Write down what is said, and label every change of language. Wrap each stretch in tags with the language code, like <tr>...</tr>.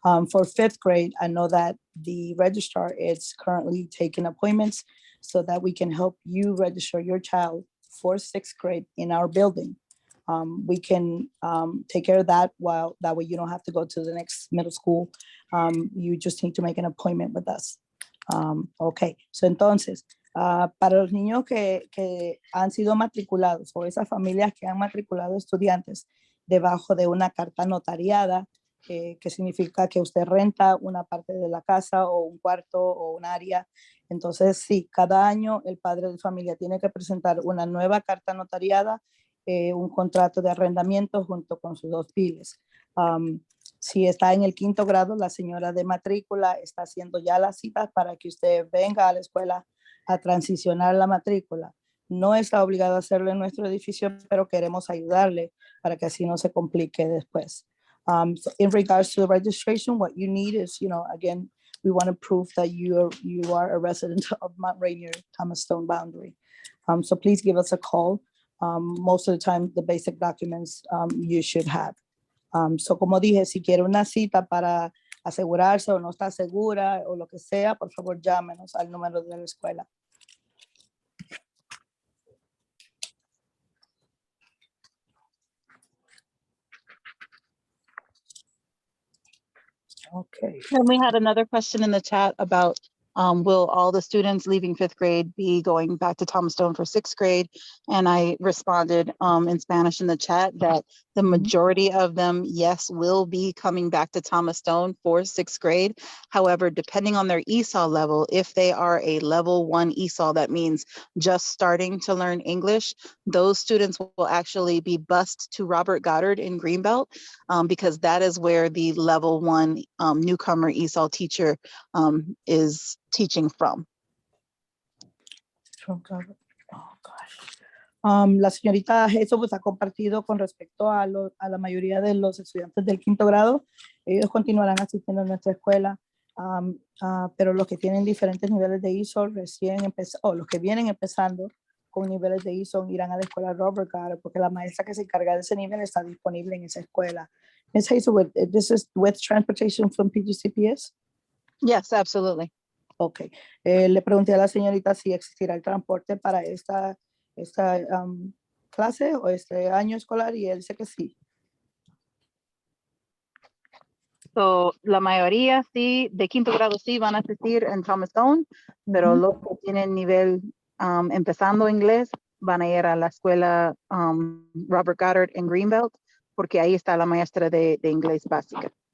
<en>For fifth grade, I know that the registrar is currently taking appointments so that we can help you register your child for sixth grade in our building. We can take care of that that way you don't have to go to the next middle school. You just need to make an appointment with us. Okay, so</en> <es>entonces, para los niños que han sido matriculados o esas familias que han matriculado estudiantes debajo de una carta notariada, que significa que usted renta una parte de la casa o un cuarto o un área. Entonces, sí, cada año el padre de familia tiene que presentar una nueva carta notariada, un contrato de arrendamiento junto con sus dos biles. Si está en el quinto grado, la señora de matrícula está haciendo ya las citas para que usted venga a la escuela a transicionar la matrícula. No está obligado a hacerlo en nuestro edificio, pero queremos ayudarle para que así no se complique después.</es> <en>So in regards to the registration, what you need is, again, we want to prove that you are a resident of Mount Rainier, Thomas Stone boundary. So please give us a call. Most of the time, the basic documents you should have.</en> <es>So como dije, si quiere una cita para asegurarse o no está segura o lo que sea, por favor llámenos al número de la escuela.</es> <en>Okay. And we had another question in the chat about will all the students leaving fifth grade be going back to Thomas Stone for sixth grade? And I responded in Spanish in the chat that the majority of them, yes, will be coming back to Thomas Stone for sixth grade. However, depending on their ESOL level, if they are a level 1 ESOL, that means just starting to learn English, those students will actually be bused to Robert Goddard in Greenbelt because that is where the level 1 newcomer ESOL teacher is teaching from. Oh, gosh.</en> <es>La señorita Jesús pues, ha compartido con respecto a la mayoría de los estudiantes del quinto grado. Ellos continuarán asistiendo a nuestra escuela, pero los que tienen diferentes niveles de ISO o los que vienen empezando con niveles de ISO irán a la escuela Robert Goddard porque la maestra que se encarga de ese nivel está disponible en esa escuela.</es> <en>Ms. Hazel, this is with transportation from PGCPS? Yes, absolutely. Ok.</en> <es>Le pregunté a la señorita si existirá el transporte para esta clase o este año escolar y él dice que sí. So, la mayoría sí, de quinto grado sí van a asistir en Thomas Stone, pero los que tienen nivel empezando inglés van a ir a la escuela Robert Goddard en Greenbelt, porque ahí está la maestra de inglés básica.</es>